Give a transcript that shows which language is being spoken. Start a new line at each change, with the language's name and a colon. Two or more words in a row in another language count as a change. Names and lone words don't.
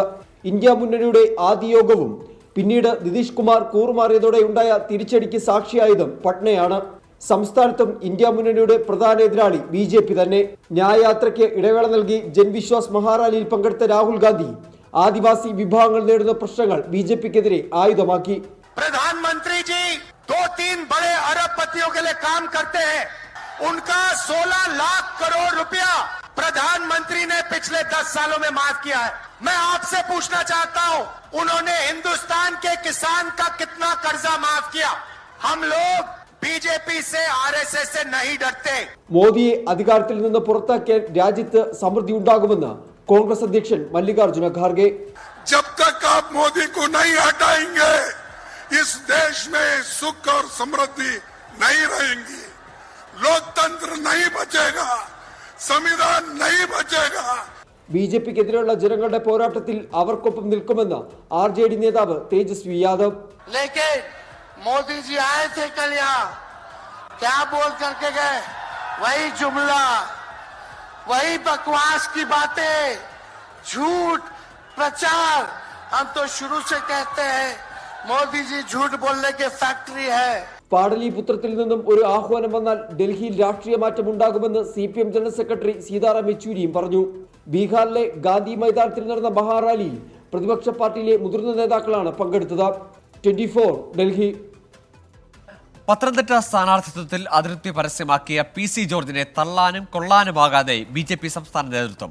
Malayalam: ഇന്ത്യ മുന്നണിയുടെ ആദ്യ യോഗവും പിന്നീട് നിതീഷ് കുമാർ കൂറുമാറിയതോടെ ഉണ്ടായ തിരിച്ചടിക്ക് സാക്ഷിയായതും പട്നയാണ്. സംസ്ഥാനത്തും ഇന്ത്യ മുന്നണിയുടെ പ്രധാന എതിരാളി BJP തന്നെ. ന്യായയാത്രയ്ക്ക് ഇടവേള നൽകി ജൻവിശ്വാസ് മഹാറാലിയിൽ പങ്കെടുത്ത രാഹുൽ ഗാന്ധി ആദിവാസി വിഭാഗങ്ങൾ നേരിടുന്ന പ്രശ്നങ്ങൾ BJPക്കെതിരെ ആയുധമാക്കി.
Hindi: प्रधानमंत्री जी 2-3 बड़े अरबपतियों के लिए काम करते हैं. उनका 16 लाख करोड़ रुपया प्रधानमंत्री ने पिछले 10 सालों में माफ किया है. मैं आपसे पूछना चाहता हूं, उन्होंने हिंदुस्तान के किसान का कितना कर्जा माफ किया? हम लोग BJP से RSS से नहीं डरते.
Malayalam: മോദിയെ അധികാരത്തിൽ നിന്ന് പുറത്താക്കിയാൽ രാജ്യത്ത് സമൃദ്ധി ഉണ്ടാകുമെന്ന് കോൺഗ്രസ് അധ്യക്ഷൻ മല്ലികാർജുന ഖാർഗെ.
Hindi: जब तक आप मोदी को नहीं हटाएंगे, इस देश में सुख और समृद्धि नहीं रहेंगी, लोकतंत्र नहीं बचेगा, संविधान नहीं बचेगा.
Malayalam: BJPക്കെതിരെയുള്ള ജനങ്ങളുടെ പോരാട്ടത്തിൽ അവർക്കൊപ്പം നിൽക്കുമെന്ന് RJD നേതാവ് തേജസ്വി യാദവ്.
Hindi: लेकिन मोदी जी आए थे कल यहाँ, क्या बोल करके गए? वही जुमला, वही बकवास की बातें, झूठ प्रचार. हम तो शुरू से कहते हैं मोदी जी झूठ बोलने के फैक्ट्री है.
Malayalam: പാടലിപുത്രത്തിൽ നിന്നും ഒരു ആഹ്വാനം വന്നാൽ ഡൽഹിയിൽ രാഷ്ട്രീയ മാറ്റം ഉണ്ടാകുമെന്ന് CPM ജനറൽ സെക്രട്ടറി സീതാറാം യെച്ചൂരിയും പറഞ്ഞു. ബീഹാറിലെ ഗാന്ധി മൈതാനത്തിൽ നടന്ന മഹാറാലിയിൽ പ്രതിപക്ഷ പാർട്ടിയിലെ മുതിർന്ന നേതാക്കളാണ് പങ്കെടുത്തത്. 24 ഡൽഹി. പത്തനംതിട്ട സ്ഥാനാർത്ഥിത്വത്തിൽ അതൃപ്തി പരസ്യമാക്കിയ PC ജോർജിനെ തള്ളാനും കൊള്ളാനുമാകാതെ BJP സംസ്ഥാന നേതൃത്വം.